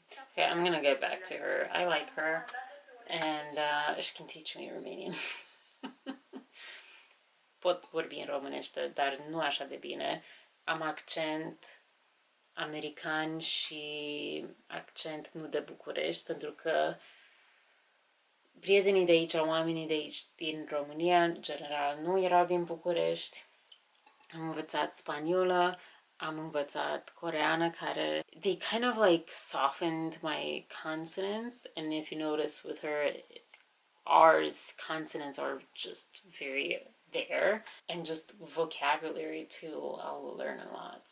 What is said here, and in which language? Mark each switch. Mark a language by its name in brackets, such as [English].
[English] Okay, I'm gonna get back to her. I like her. And she can teach me Romanian. [Romanian] Pot vorbi în românește, dar nu așa de bine. Am accent american și accent nu de București, pentru că prietenii de aici, oamenii de aici din România, în general, nu erau din București. Am învățat spaniolă, am învățat coreană, care [English] they kind of like softened my consonants, and if you notice with her, ours consonants are just very there, and just vocabulary too, I'll learn a lot.